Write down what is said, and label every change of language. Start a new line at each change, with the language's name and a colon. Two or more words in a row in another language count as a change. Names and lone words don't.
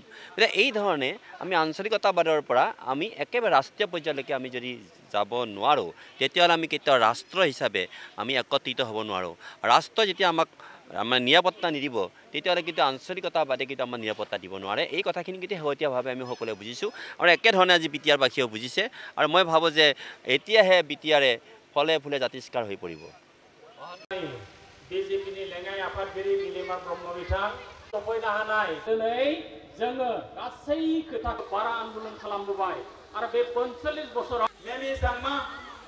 Assamese: গতিকে এই ধৰণে আমি আঞ্চলিকতাবাদৰ পৰা আমি একেবাৰে ৰাষ্ট্ৰীয় পৰ্যায়লৈকে আমি যদি যাব নোৱাৰোঁ, তেতিয়াহ'লে আমি কেতিয়াও ৰাষ্ট্ৰ হিচাপে আমি একত্ৰিত হ'ব নোৱাৰোঁ। ৰাষ্ট্ৰ যেতিয়া আমাক আমাৰ নিৰাপত্তা নিদিব, তেতিয়াহ'লে কিন্তু আঞ্চলিকতাবাদে কিন্তু আমাৰ নিৰাপত্তা দিব নোৱাৰে। এই কথাখিনি কিন্তু শেহতীয়াভাৱে আমি সকলোৱে বুজিছোঁ আৰু একেধৰণে আজি বিটিআৰবাসীয়েও বুজিছে। আৰু মই ভাবোঁ যে এতিয়াহে বিটিআৰে ফলে ফুলে জাতিষ্কাৰ হৈ পৰিব।
Bodo: बिजेपिनि लेङाइ आफादगिरि नीलिमा ब्रह्म बिथां सफैनो हानाय दिनै जोङो गासै खोथाखौ बारा आन्दोलन खालामबोबाय आरो बे 45 बोसोराव मेमी सांमा